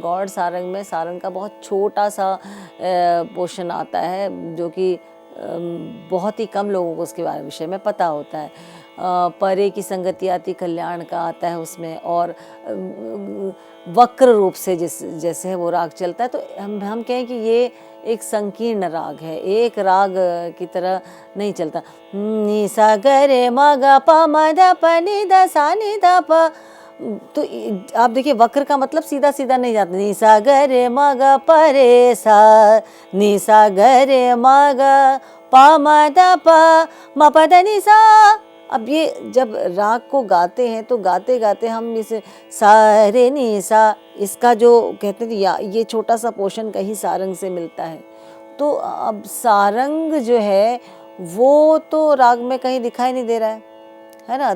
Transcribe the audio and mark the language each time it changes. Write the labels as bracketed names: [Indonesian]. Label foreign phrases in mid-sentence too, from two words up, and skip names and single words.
[Hindi] गौड़ सारंग में सारंग का बहुत छोटा सा पोर्शन आता है, जो कि बहुत ही कम लोगों को उसके बारे विषय में पता होता है। परे की संगति आती कल्याण का आता है उसमें, और वक्र रूप से जैसे है वो राग चलता है। तो हम कहें कि ये एक संकीर्ण राग है, एक राग की तरह नहीं चलता। नि सा ग रे म ग प म ध प नि ध सा नि ध प। तो आप देखिए वक्र का मतलब सीधा सीधा नहीं जाता। नि सा ग रे म ग प रे सा, नि सा ग रे म ग प म ध प म प ध नि सा। अब ये जब राग को गाते हैं तो गाते गाते हम इस सा रे नि सा, इसका जो कहते हैं ये छोटा सा पोर्शन कहीं सारंग से मिलता है। तो अब सारंग जो है वो तो राग में कहीं दिखाई नहीं दे रहा है ना।